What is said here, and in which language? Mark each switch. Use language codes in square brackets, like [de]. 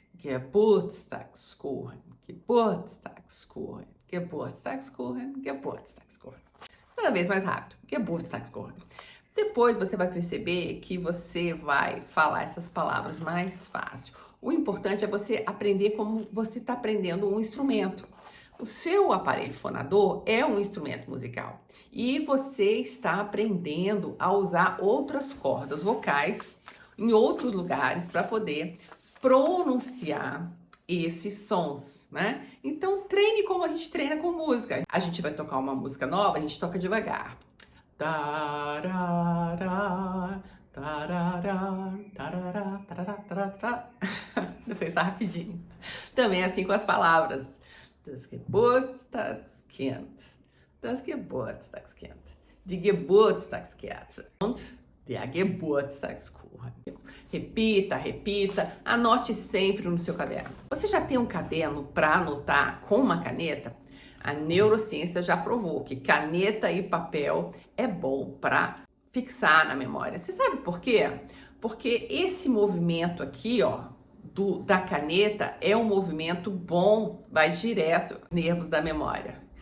[de] Geburtstagskuchen, Geburtstagskuchen, Geburtstagskuchen, Geburtstagskuchen. [pt] Cada vez mais rápido. [de] Geburtstagskuchen. [pt] Depois você vai perceber que você vai falar essas palavras mais fácil. O importante é você aprender como você está aprendendo um instrumento. O seu aparelho fonador é um instrumento musical e você está aprendendo a usar outras cordas vocais em outros lugares para poder pronunciar esses sons, né? Então treine como a gente treina com música. A gente vai tocar uma música nova, a gente toca devagar. Tarará, tarará, tarará, tarará, tarará. Depois tá rapidinho. Também é assim com as palavras. [de] Das Geburtstagskind. Das Geburtstagskind. Die Geburtstagskerze. Und der Geburtstagskuchen. [pt] Repita, repita, anote sempre no seu caderno. Você já tem um caderno para anotar com uma caneta? A neurociência já provou que caneta e papel é bom para fixar na memória. Você sabe por quê? Porque esse movimento aqui, ó, da caneta é um movimento bom, vai direto aos nervos da memória.